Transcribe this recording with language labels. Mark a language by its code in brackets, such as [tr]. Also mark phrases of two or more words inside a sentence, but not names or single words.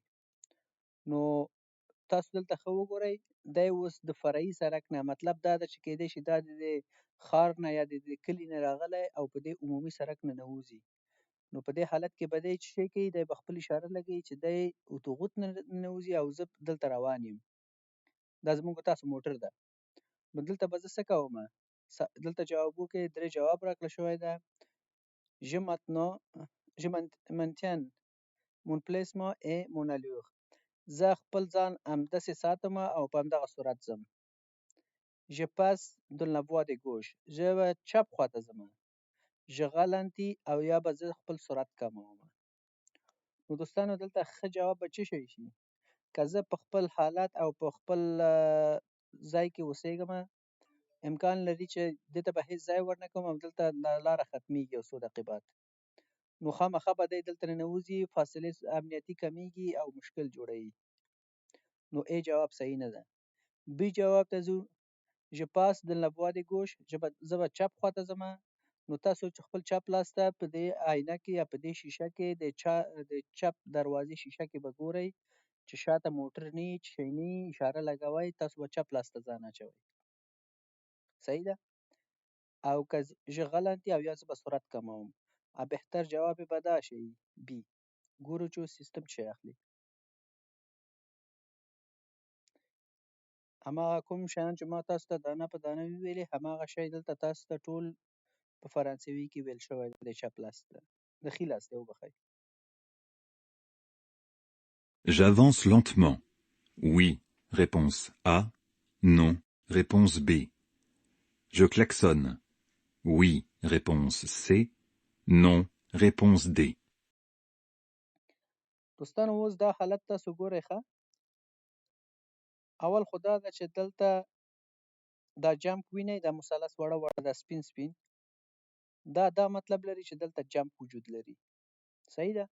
[ps] نو تاسو دلته ښه وګورئ دی اوس د فرعي سړک نه مطلب دا ده چې کېدای شي دا د ښار نه یا د کلي نه راغلی او په دې عمومي سړک ننوځي. نو په دې حالت کې به دی څه شی کوي دی به خپل اشاره لګوي چې دی اتوغوت نه ننوځي او زه دلته روان یم. دا زموږ تاسو موټر ده. نو دلته به زه څه کوم؟ دلته جوابو کې 3 جواب راکړل شوی ده. [fr] Je maintiens mon placement et mon allure. [ps] زه خپل ځان همداسې ساتم او په همدغه سرعت ځم. [fr] Je passe dans la voie de gauche. [ps] زه به چپ خواته ځم. [fr] Je ralentis [ps] او یا به زه خپل سرعت کموم. نو دوستانو دلته ښه جواب به څه شی شي؟ که زه په خپل حالت او په خپل ځای کې اوسېږم امکان لري چې دې ته به هېڅ ځای ورنه کړم او دلته لاره ختمیږي یو څو دقیقې بعد. نو خامخا به دی دلته ننوځي فاصلې امنیتي کمیږي او مشکل جوړوي. نو A جواب صحیح نه ده. B جواب ته ځو. [fr] Je passe dans la voie de gauche. [ps] زه به چپ خواته ځم. نو تاسو چې خپل چپ لاس ته په دې آینه کې یا په دې شیشه کې د چپ دروازې شیشه کې به ګورئ چې شاته موټر نه وي، چې شی نه وي، اشاره لګوئ، تاسو به چپ لاس ته ځان اچوئ. صحیح ده؟ او که زه غلط یم او یا زه به سرعت کموم، بهتر جواب به دا شي بي. ګورو چې اوس سیستم څه شی اخلي. هماغه کوم شیان چې ما تاسو ته دانه په دانه وویلې، هماغه شی دلته تاسو ته ټول په فرانسوي کې ویل شوی دی. د چپ لاس ته، د ښي لاس ته وبخئ. [fr] J'avance lentement. Oui, réponse A. Non, réponse B. Je klaxonne. Oui, réponse C. Non, réponse D. [ps] دوستانو اوس دا حالت تاسو ګورئ ښه. اول خو دا ده چې دلته دا جمپ وینئ، دا مثلث وړه وړه دا سپین سپین، دا مطلب لري چې دلته جمپ وجود لري. صحیح ده؟